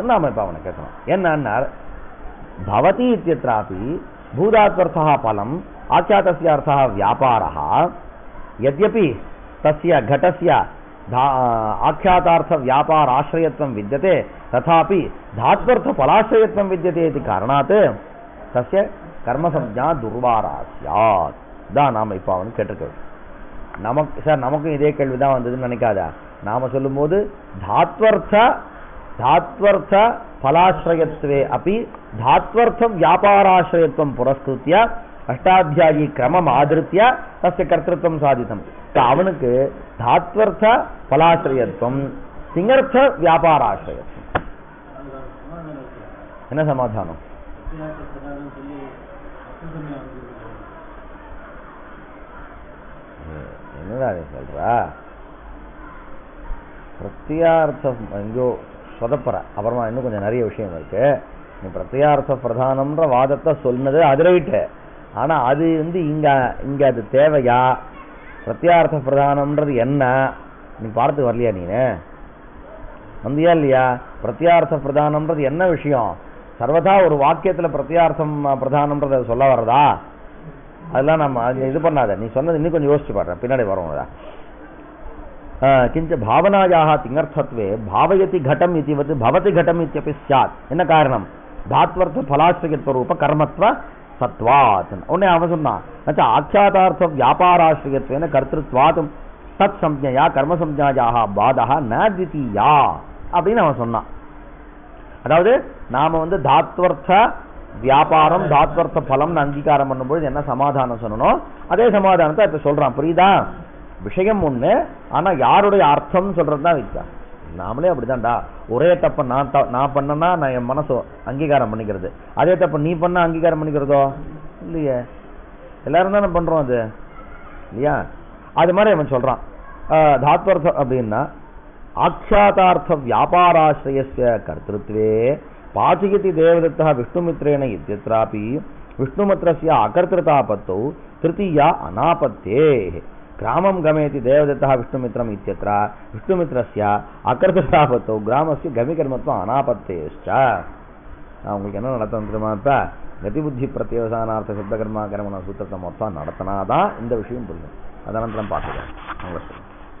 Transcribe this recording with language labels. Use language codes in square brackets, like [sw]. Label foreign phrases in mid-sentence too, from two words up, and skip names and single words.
[sa] नाम पावन केतनं एन्ना भवति इत्यत्रापि भूधात्वर्थः फलम्, आख्यातस्य अर्थः व्यापारः. यद्यपि तस्य घटस्य आख्यातार्थव्यापाराश्रयत्वं विद्यते, तथापि धात्वर्थफलाश्रयत्वं विद्यते इति कारणात् तस्य कर्मसंज्ञा दुर्वारा स्यात्. [ta] தான் நாம இப்போ அவன் கேட்டிருக்கோம். நமக்கு சார் நமக்கும் இதே கேள்விதான் வந்ததுன்னு நினைக்காத. நாம சொல்லும்போது [sa] धात्वर्थ फलाश्रयत्वे अपि धात्वर्थ व्यापाराश्रयत्वं पुरस्कृत्य अष्टाध्यायी क्रमम् आधृत्य तस्य कर्तृत्वं साधितम्. அவனுக்கு धात्वर्थ फलाश्रयत्वம், सिंगर्थ व्यापाराश्रयत्वம். [ta] என்ன சமாதானம்? என்னடா சொல்றா? பிரத்யார்த்தம் எங்கோ சொதப்பற. அப்புறமா இன்னும் கொஞ்சம் நிறைய விஷயம் இருக்கு. நீ பிரத்யார்த்த பிரதானம்ன்ற வாதத்தை சொன்னது அது ரைட்டு. ஆனா அது வந்து இங்க அது தேவையா? பிரத்யார்த்த பிரதானம்ன்றது என்ன நீ பார்த்து வரலையா? நீனு வந்தியா இல்லையா? பிரத்யார்த்த பிரதானம்ன்றது என்ன விஷயம்? சர்வதா ஒரு வாக்கியத்துல பிரத்யார்த்தம் பிரதானம்ன்றத சொல்ல வர்றதா? அதெல்லாம் நம்ம இது பண்ணாத. நீ சொன்னது இன்னும் கொஞ்சம் யோசிச்சு பாடுற, பின்னாடி வரும். [sa] किंच भावनायाः तिङर्थत्वे भावयति घटम इतिवत् भवति घटम इत्यपि स्यात्. [ta] என்ன காரணம்? [sa] धात्वर्थ फलाश्रयत्व रूप कर्मत्व सत्वात्. उन्ने [ta] அவன் சொன்னான் [sa] अच्छा आख्यातार्थ व्यापाराश्रयत्वेन कर्तृत्वात् तत् संज्ञया कर्म संज्ञायाः बाधः न द्वितीया [ta] அப்படின்னு அவன் சொன்னான். அதாவது நாம வந்து தாத்வர்த்த வியாபாரம் தாத்வர்த்த பலம்னு அங்கீகாரம் பண்ணும்போது என்ன சமாதானம் சொல்லணும், அதே சமாதானத்தை இப்ப சொல்றான். புரியுதா? விஷயம் ஒண்ணு, ஆனா யாருடைய அர்த்தம் சொல்றதுதான் வித்தியாசம். நாமளே அப்படிதான்டா. ஒரே தப்ப நான் பண்ணனா நான் என் மனசு அங்கீகாரம் பண்ணிக்கிறது, அதே தப்ப நீ பண்ண அங்கீகாரம் பண்ணிக்கிறதோ இல்லையே. எல்லாரும் தானே பண்றோம் அது இல்லையா? அது மாதிரி அவன் சொல்றான். தாத்வர்த்தம் அப்படின்னா [sa] ஆख्यातार्थ व्यापाराश्रयस्य कर्तृत्वे पाचयति देवदत्तः विष्णुमित्रेण इत्यत्रापि विष्णुमित्रस्य अकर्तृतापत्तौ तृतीया अनापत्तेः. ग्रामं गमेति देवदत्तः विष्णुमित्रम् इत्यत्र विष्णुमित्रस्य अकर्तृतापत्तौ ग्रामस्य गमिकर्मत्वम् अनापत्तेश्च. [ta] உங்களுக்கு என்ன நடத்தணும் தெரியுமா? இப்ப கதிபுத்தி பிரத்யவசானார்த்த சித்தகர்மா கர்மண சூத்திரத்தை மொத்தம் நடத்தினாதான் இந்த விஷயம் புரியும். அதனந்தரம் பார்த்துக்கலாம்.